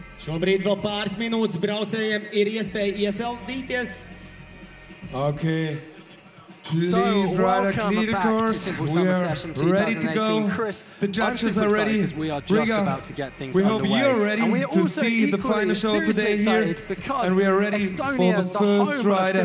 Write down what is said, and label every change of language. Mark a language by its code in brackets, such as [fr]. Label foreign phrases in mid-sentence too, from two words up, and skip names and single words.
[lv] Šobrīd vēl pāris minūtes braucējiem ir iespēja iesildīties. [en] Okay. So, welcome back to Simple Summer Session 2018. Chris, the judges are ready. Because we are just about to get things we underway. hope you're ready and we are to also see the final show today here. Because And we are ready Estonia, for the first rider